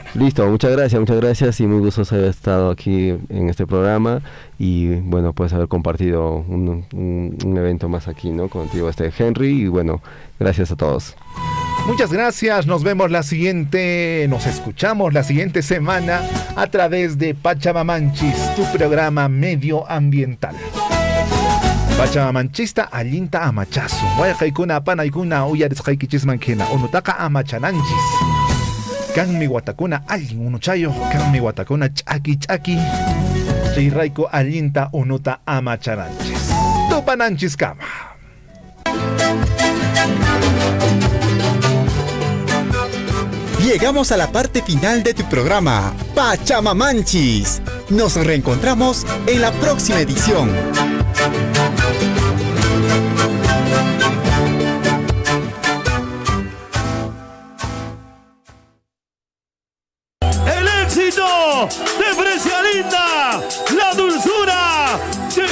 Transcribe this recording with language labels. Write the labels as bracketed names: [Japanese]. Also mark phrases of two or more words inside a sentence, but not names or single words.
[Spanish] Listo, muchas gracias y muy gustoso haber estado aquí en este programa y bueno, pues haber compartido un evento más aquí, ¿no? Contigo, Henry, y bueno, gracias a todos. Muchas gracias, nos escuchamos la siguiente semana a través de Pachamamanchis, tu programa medioambiental. [Quechua] Pachamamanchista allinta amachasu. Wayqaykuna panaykuna uyarisqaykichismankina. Unutaqa amachananchis. Kanmi watakuna allin unuchayo. Kanmi watakuna ch'aki. Chayrayku allinta unuta amachananchis. Tupananchis kama. [Spanish] Llegamos a la parte final de tu programa, Pachamamanchis. Nos reencontramos en la próxima edición. El éxito de Precialinda, la dulzura de